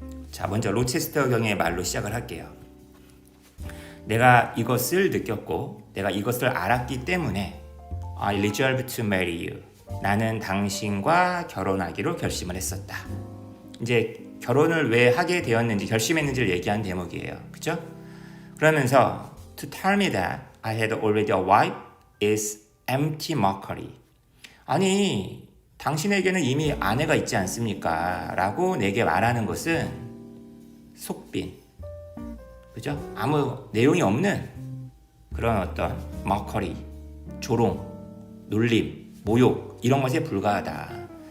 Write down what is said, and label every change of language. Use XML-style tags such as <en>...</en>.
<ko>자, 먼저 로체스터 경의 말로 시작을 할게요. 내가 이것을 느꼈고 내가 이것을 알았기 때문에</ko> <en>I resolved to marry you.</en> <ko>나는 당신과 결혼하기로 결심을 했었다. 이제 결혼을 왜 하게 되었는지, 결심했는지를 얘기한 대목이에요. 그죠? 그러면서</ko> <en>to tell me that I had already a wife is empty mockery.</en> <ko>아니, 당신에게는 이미 아내가 있지 않습니까? 라고 내게 말하는 것은 속빈, 그죠? 아무 내용이 없는 그런 어떤 mockery, 조롱, 놀림, 모욕 이런 것에 불과하다.</ko>